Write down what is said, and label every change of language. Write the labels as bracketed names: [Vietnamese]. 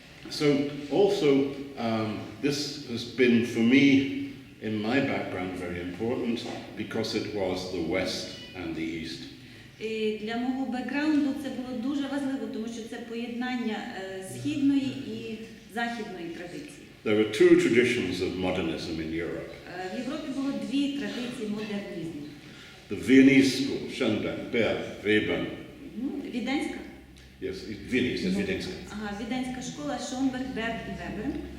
[English] So also this has been for me in my background very important because it was the West and the East. [Ukrainian] І для мого бекграунду це було дуже важливо, тому що це поєднання східної і західної традиції. [English] There were two traditions of modernism in Europe. [Ukrainian] В Європі було дві традиції модернізму. [English] The Viennese school, Schoenberg, Berg, Weber. [Ukrainian] Віденська? [English] Yes, Viennese, yes, Wiedeńska. [Ukrainian] Ага, Віденська школа, Шонберг, Берг і Вебер.